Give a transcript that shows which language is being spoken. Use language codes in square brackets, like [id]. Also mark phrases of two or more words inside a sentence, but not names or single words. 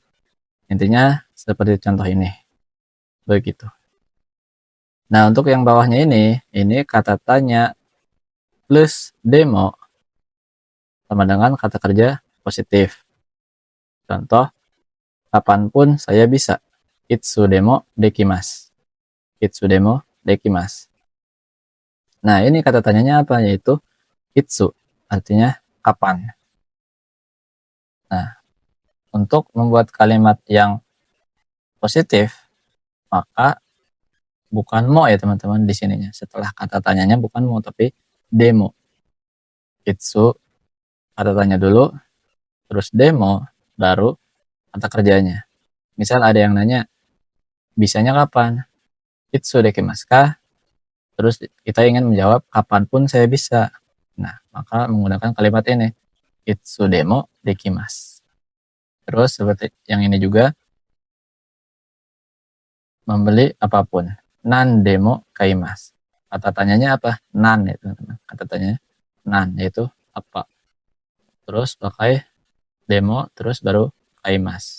[id] Intinya seperti contoh ini. Begitu. Nah, untuk yang bawahnya ini kata tanya plus demo sama dengan kata kerja positif. Contoh, kapanpun saya bisa. [ja] いつでもできます。いつでもできます. [id] Nah, ini kata tanyanya apa? Yaitu itsu, artinya kapan. Nah, untuk membuat kalimat yang positif, maka bukan mo ya teman-teman di sininya. Setelah kata tanyanya bukan mo, tapi demo. Itsu, kata tanya dulu, terus demo, baru kata kerjanya. Misal ada yang nanya, bisanya kapan? [ja] いつできますか? [id] Terus kita ingin menjawab, kapanpun saya bisa. Nah, maka menggunakan kalimat ini. [ja] いつでもできます. [id] Terus seperti yang ini juga, membeli apapun. [ja] 何でも買います. [id] Kata tanyanya apa? Nan ya teman-teman. Kata tanyanya nan, yaitu apa. Terus pakai demo, terus baru kaimasu.